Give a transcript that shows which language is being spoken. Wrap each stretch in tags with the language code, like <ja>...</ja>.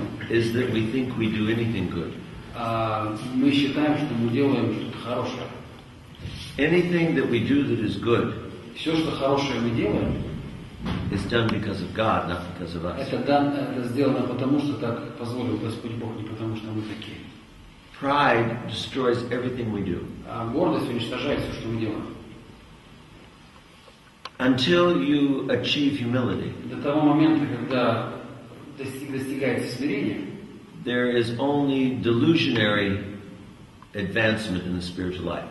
<en>is that we think we do anything good.</en> <ru>мы считаем, что мы делаем что-то хорошее.</ru> <en>Anything that we do that is good</en> <ru>Все, что хорошее мы делаем,</ru> <en>is done because of God, not because of us.</en> <ru>это сделано потому, что так позволил Господь Бог, не потому, что мы такие.</ru> <en>Pride destroys everything we do.</en> <ru>А гордость уничтожает все, что мы делаем.</ru> <en>Until you achieve humility,</en> <ru>До того момента, когда достигается смирение,</ru> <en>there is only delusionary advancement in the spiritual life.</en>